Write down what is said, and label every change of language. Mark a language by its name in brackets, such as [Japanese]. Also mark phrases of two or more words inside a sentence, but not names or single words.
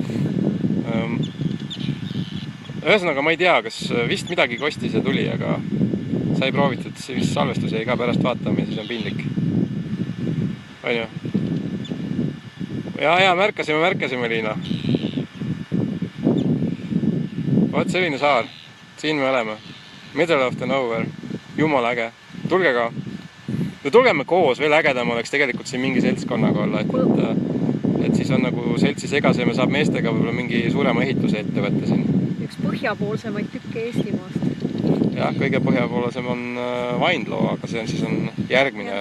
[Estonian] Ühesõnaga, ma ei tea, kas vist midagi kostis ja tuli, aga sai proovitud, vist salvestus jäi ka pärast vaatama ja siis on piinlik. On ju? Ja, märkasime, Liina. Vaat selline saar. Siin me oleme. [English] Middle of the nowhere. [Estonian] Jumala äge. Tulge ka. Tulgeme koos, veel ägedam oleks tegelikult siin mingi seltskonnaga olla, et siis on nagu seltsi segasem ja saab meestega võib-olla mingi suurema ehituse ette võtta siin. Üks põhjapoolsemaid tükke Eestimaast. Jah, kõige põhjapoolsem on Vaindloo, aga see on siis järgmine.